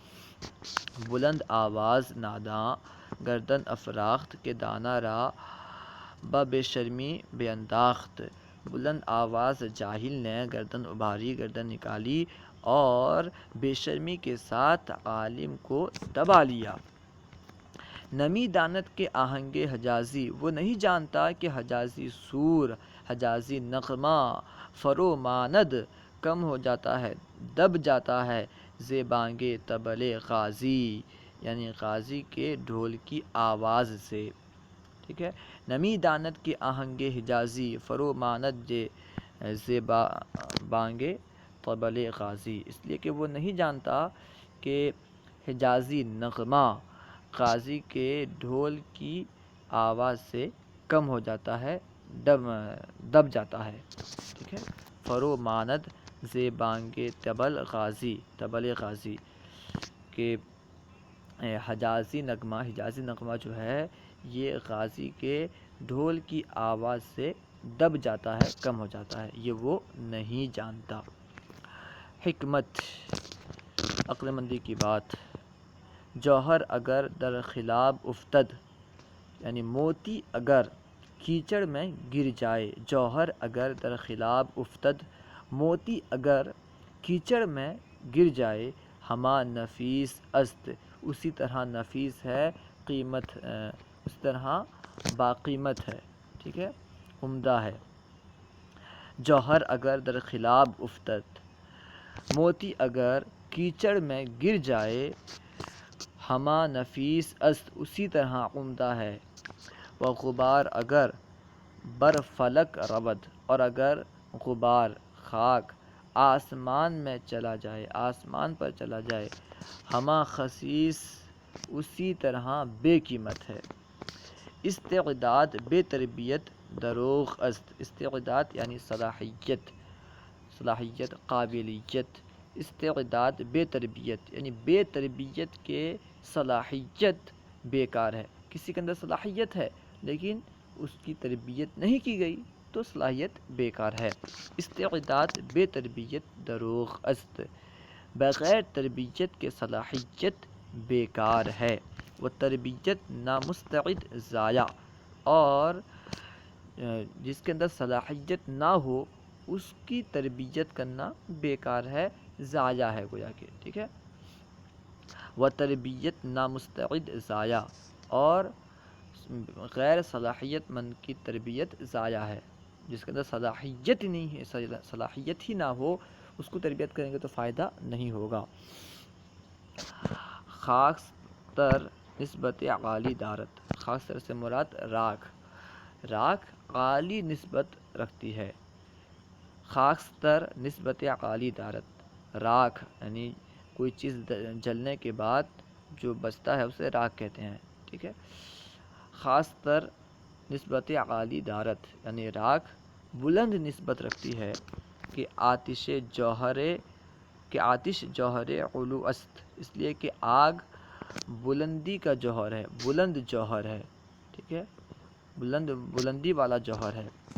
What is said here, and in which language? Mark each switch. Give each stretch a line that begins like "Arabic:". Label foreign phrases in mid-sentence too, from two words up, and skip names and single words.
Persian: بلند آواز ناداں گردن افراخت، کہ دانا را بہ بے شرمی بینداخت،
Urdu: بلند آواز جاہل نے گردن ابھاری، گردن نکالی اور بے شرمی کے ساتھ عالم کو دبا لیا۔
Persian: نمی داند کے آہنگ حجازی،
Urdu: وہ نہیں جانتا کہ حجازی سور، حجازی نغمہ،
Persian: فرو ماند
Urdu: کم ہو جاتا ہے، دب جاتا ہے،
Persian: زے بانگ طبل غازی،
Urdu: یعنی غازی کے ڈھول کی آواز سے، ٹھیک ہے۔
Persian: نمی داند کے آہنگ حجازی فرو ماند زے بانگ طبل غازی،
Urdu: اس لیے کہ وہ نہیں جانتا کہ حجازی نغمہ غازی کے ڈھول کی آواز سے کم ہو جاتا ہے، دب جاتا ہے، ٹھیک ہے۔
Persian: فرو ماند زے بانگ طبل غازی،
Urdu: طبل غازی، کہ حجازی نغمہ جو ہے یہ غازی کے ڈھول کی آواز سے دب جاتا ہے، کم ہو جاتا ہے، یہ وہ نہیں جانتا۔ حکمت عقل مندی کی بات۔
Persian: جوہر اگر در خلاب افتد،
Urdu: یعنی موتی اگر کیچڑ میں گر جائے،
Persian: جوہر اگر در خلاب افتد،
Urdu: موتی اگر کیچڑ میں گر جائے،
Persian: ہما نفیس است،
Urdu: اسی طرح نفیس ہے، قیمت اس طرح باقیمت ہے، ٹھیک ہے، عمدہ ہے۔
Persian: جوہر اگر در خلاب افتد،
Urdu: موتی اگر کیچڑ میں گر جائے،
Persian: ہما نفیس است،
Urdu: اسی طرح عمدہ ہے۔
Persian: و غبار اگر بر فلک رود،
Urdu: اور اگر غبار، خاک آسمان میں چلا جائے، آسمان پر چلا جائے،
Persian: ہما خسیس،
Urdu: اسی طرح بے قیمت ہے۔
Persian: استعداد بے تربیت دروغ است،
Urdu: استعداد یعنی صلاحیت، قابلیت، استعداد بے تربیت یعنی بے تربیت کے صلاحیت بیکار ہے، کسی کے اندر صلاحیت ہے لیکن اس کی تربیت نہیں کی گئی تو صلاحیت بیکار ہے۔
Persian: استعداد بے تربیت دروغ است،
Urdu: بغیر تربیت کے صلاحیت بیکار ہے،
Persian: وہ تربیت نامستعد ضائع،
Urdu: اور جس کے اندر صلاحیت نہ ہو اس کی تربیت کرنا بیکار ہے، ضائع ہے گویا کہ، ٹھیک ہے۔
Persian: وہ تربیت نامستعد ضائع،
Urdu: اور غیر صلاحیت مند کی تربیت ضائع ہے، جس کے اندر صلاحیت نہیں ہے، صلاحیت ہی نہ ہو اس کو تربیت کریں گے تو فائدہ نہیں ہوگا۔
Persian: خاص تر نسبت عالی دارت،
Urdu: خاص تر سے مراد راکھ، راکھ عالی نسبت رکھتی ہے،
Persian: خاص تر نسبت عالی دارت،
Urdu: راکھ یعنی کوئی چیز جلنے کے بعد جو بچتا ہے اسے راکھ کہتے ہیں، ٹھیک ہے۔
Persian: خاص تر نسبت عالی دارت
Urdu: یعنی راکھ بلند نسبت رکھتی ہے
Persian: کہ آتش جوہر علو است،
Urdu: اس لیے کہ آگ بلندی کا جوہر ہے، بلند جوہر ہے، ٹھیک ہے، بلندی والا جوہر ہے۔